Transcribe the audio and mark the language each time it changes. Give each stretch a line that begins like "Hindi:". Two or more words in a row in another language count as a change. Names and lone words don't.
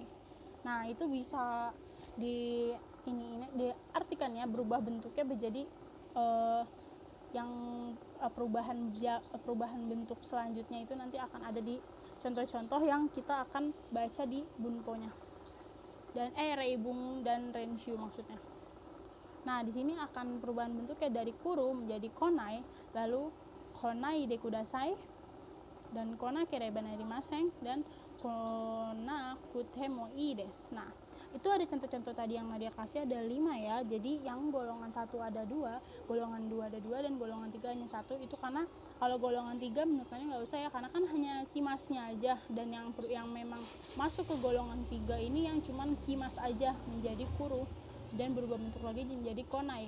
Indonesian: Nah, itu bisa ini diartikan ya, berubah bentuknya menjadi yang perubahan bentuk selanjutnya itu nanti akan ada di contoh-contoh yang kita akan baca di bunponya, dan reibung dan renshu maksudnya. Nah, di sini akan perubahan bentuknya dari kuru menjadi konai, lalu
Japanese: こないでください,
Indonesian: dan
Japanese: こなければなりません,
Indonesian: dan
Japanese: こなくてもいいです.
Indonesian: Nah, itu ada contoh-contoh tadi yang Nadia kasih ada 5 ya. Jadi yang golongan 1 ada 2, golongan 2 ada 2, dan golongan 3 hanya 1. Itu karena kalau golongan 3 menurut Nadia nggak usah ya, karena kan hanya si masnya aja, dan yang memang masuk ke golongan 3 ini yang cuman kimas aja menjadi kuru dan berubah bentuk lagi menjadi konai.